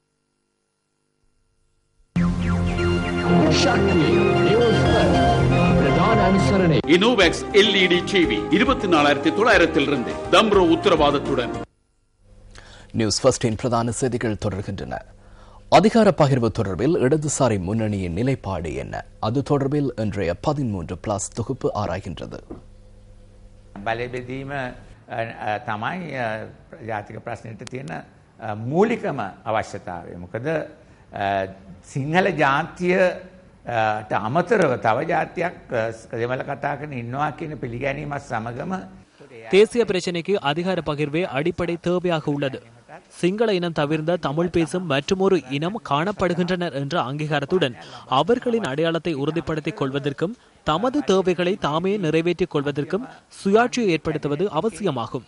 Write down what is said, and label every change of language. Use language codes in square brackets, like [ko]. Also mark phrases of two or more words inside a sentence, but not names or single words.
[ta] இனோவேக்ஸ் LED டிவி 24,900 தம்ரோ உத்தரவாதத்துடன். நியூஸ் ஃபர்ஸ்டின் பிரதான செய்திகள் தொடர்கின்றன. அதிகார பகிர்வு தொடர்பில் இடதுசாரி முன்னணியின் நிலைப்பாடு என்ன? அது தொடர்பில் இன்றைய 13+ தொகுப்பு ஆராய்கின்றது. [si] බලබෙදීම තමයි ජාතික ප්‍රශ්නයට තියෙන මූලිකම අවශ්‍යතාවය. මොකද සිංහල ජාතියට අමතරව තව ජාතියක් දෙමළ කතා කරන ඉන්නවා කියන පිළිගැනීමත් සමගම [ta] தேசிய பிரச்சினைக்கு அதிகார பகிர்வே அடிப்படை தேவையாக உள்ளது. சிங்கள இனம் தவிர்ந்த தமிழ் பேசும் மற்றுமொரு இனம் காணப்படுகின்றனர் என்ற அங்கீகாரத்துடன் அவர்களின் அடையாளத்தை உறுதிப்படுத்திக் கொள்வதற்கும் தமது தேவைகளை தாமே நிறைவேற்றிக் கொள்வதற்கும் சுயாட்சியை ஏற்படுத்துவது அவசியமாகும்.